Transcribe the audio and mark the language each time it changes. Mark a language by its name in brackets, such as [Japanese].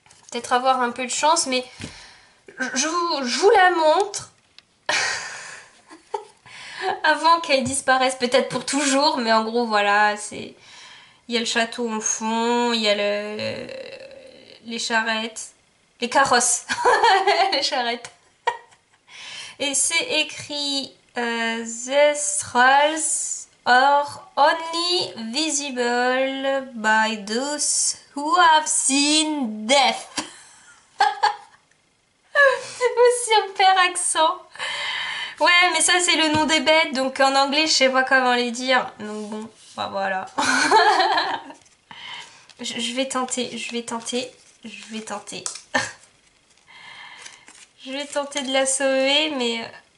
[French] Peut-être avoir un peu de chance, mais je vous la montre avant qu'elle disparaisse, peut-être pour toujours. Mais en gros, voilà, c'est... Il y a le château au fond, il y a les charrettes. Les carrosses. Les charrettes. Et c'est écrit [English] The thralls are only visible by those who have seen death. [French] Super accent. Ouais, mais ça c'est le nom des bêtes, donc en anglais je sais pas comment les dire. Donc bon, bah voilà. je vais tenter, je vais tenter. Je vais tenter de la sauver, mais...